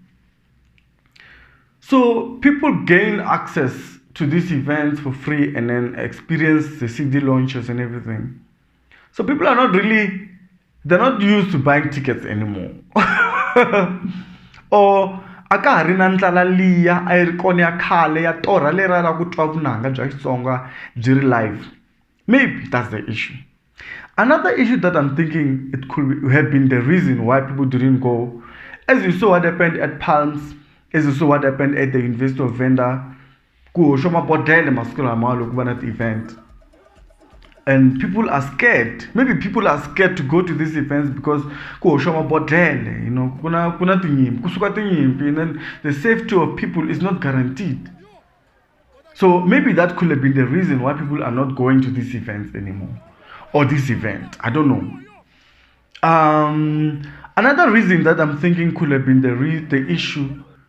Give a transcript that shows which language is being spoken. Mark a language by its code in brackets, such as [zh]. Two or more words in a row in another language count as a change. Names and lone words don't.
[en] So people gain access to these events for free and then experience the CD launches and everything. So people are not really, they're not used to buying tickets anymore. [ts] Or aka hari na ndlala liya a yi ri kona ya khale ya torha lera ra ku twa vunanga bya Xitsonga byi ri live. [en] Maybe that's the issue. Another issue that I'm thinking it could have been the reason why people didn't go, as you saw what happened at Palms, as you saw what happened at the University of Venda, [ts] ku shoma bodele masiku lama loko va na [en] the event. And people are scared. Maybe people are scared to go to these events because [ts] kuna tinyimpi, kusuka tinyimpi, [en] and then the safety of people is not guaranteed. So maybe that could have been the reason why people are not going to these events anymore, or this event. I don't know. Another reason that I'm thinking could have been the issue.